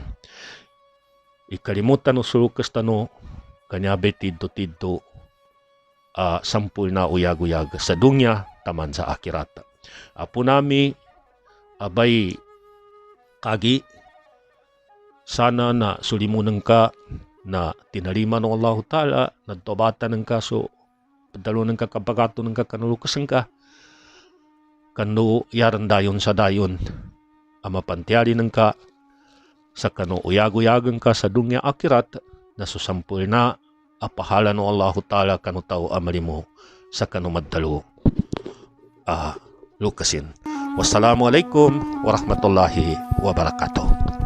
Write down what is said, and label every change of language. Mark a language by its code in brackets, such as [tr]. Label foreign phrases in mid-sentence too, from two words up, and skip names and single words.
[mdh] Ikalimutan no sulukas tano kanyabe tidto sampul na uyag-uyag sa dunya taman sa akirat. Apo nami abay kagi sana na sulimunan ka na tinalima ng [ar] الله تعالى [mdh] nagtobatan ng kaso padalo ng kakapagato ng kakanulukasan ka kano yaran dayon sa dayon amapantyari ng ka sa kano uyag-uyagan ka sa dunya akirat na susampul na apahala no [ar] الله تعالى [mdh] kanu tao amali mo sa kanu maddalo Lukasin. [ar] والسلام عليكم ورحمة الله وبركاته.